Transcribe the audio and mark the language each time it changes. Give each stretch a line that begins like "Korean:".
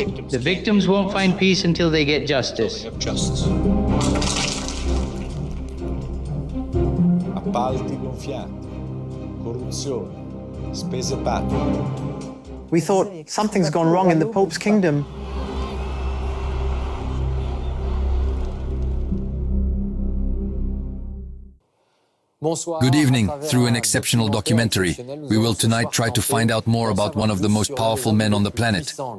English: The victims won't find peace until they get justice.
Italian: Appalti gonfiati, corruzione, spese paghe.
English: We thought something's gone wrong in the Pope's kingdom. Good evening. Through an exceptional documentary, we will tonight try to find out more about one of the most powerful men on the planet.